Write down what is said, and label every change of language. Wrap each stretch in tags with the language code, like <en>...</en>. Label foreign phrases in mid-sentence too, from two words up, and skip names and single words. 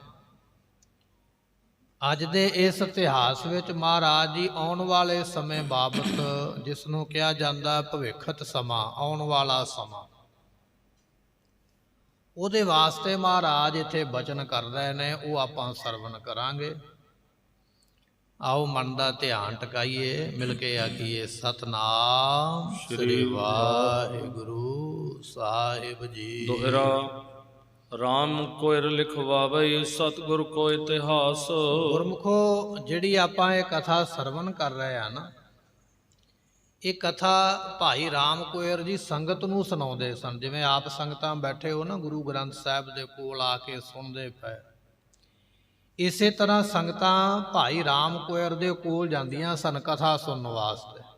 <pa>ਅੱਜ ਦੇ ਇਸ ਇਤਿਹਾਸ ਵਿੱਚ ਮਹਾਰਾਜ ਜੀ ਆਉਣ ਵਾਲੇ ਸਮੇਂ ਬਾਬਤ, ਜਿਸ ਨੂੰ ਕਿਹਾ ਜਾਂਦਾ ਭਵਿੱਖਤ ਸਮਾਂ, ਆਉਣ ਵਾਲਾ ਸਮਾਂ, ਉਹਦੇ ਵਾਸਤੇ ਮਹਾਰਾਜ ਇੱਥੇ ਬਚਨ ਕਰ ਰਹੇ ਨੇ, ਉਹ ਆਪਾਂ ਸਰਵਨ ਕਰਾਂਗੇ। ਆਓ ਮਨ ਦਾ ਧਿਆਨ ਟਿਕਾਈਏ, ਮਿਲ ਕੇ ਆਖੀਏ ਸਤਨਾਮ ਸ੍ਰੀ ਵਾਹਿਗੁਰੂ ਸਾਹਿਬ ਜੀ। ਦੋਹਰਾ ਰਾਮ ਕੋਇਰ ਲਿਖਵਾਵਈ ਸਤਗੁਰ ਕੋ ਇਤਿਹਾਸ। ਗੁਰਮੁਖੋ, ਜਿਹੜੀ ਆਪਾਂ ਇਹ ਕਥਾ ਸਰਵਨ ਕਰ ਰਹੇ ਆ ਨਾ, ਇਹ ਕਥਾ ਭਾਈ ਰਾਮ ਕੋਇਰ ਜੀ ਸੰਗਤ ਨੂੰ ਸੁਣਾਉਂਦੇ ਸਨ। ਜਿਵੇਂ ਆਪ ਸੰਗਤਾਂ ਬੈਠੇ ਹੋ ਨਾ ਗੁਰੂ ਗ੍ਰੰਥ ਸਾਹਿਬ ਦੇ ਕੋਲ ਆ ਕੇ ਸੁਣਦੇ ਪਏ, ਇਸੇ ਤਰ੍ਹਾਂ ਸੰਗਤਾਂ ਭਾਈ ਰਾਮ ਕੋਇਰ ਦੇ ਕੋਲ ਜਾਂਦੀਆਂ ਸਨ ਕਥਾ ਸੁਣਨ ਵਾਸਤੇ।</pa>